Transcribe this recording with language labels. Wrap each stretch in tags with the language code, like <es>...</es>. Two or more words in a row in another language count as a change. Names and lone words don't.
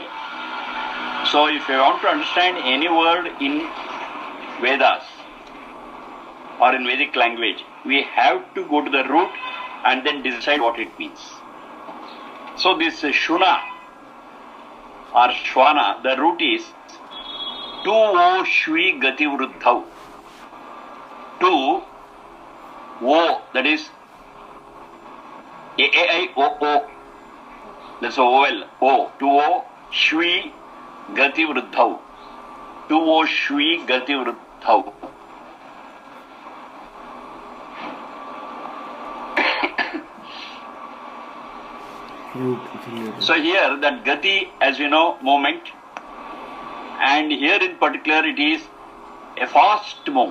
<en>So if you want to understand any word in Vedas or in Vedic language, we have to go to the root and then decide what it means. So this Shuna or Shwana, the root is</en> <sa>टु ओ श्वि गति वृद्धौ. टु ओ,</sa> <en>that is A-I-O-O. That's O-L. O.</en> <sa>टु ओ श्वि गति वृद्धौ. टु ओ श्वि गति वृद्धौ.</sa> <en>So here that gati, as you know, movement, and here in particular it is a fast move.</en>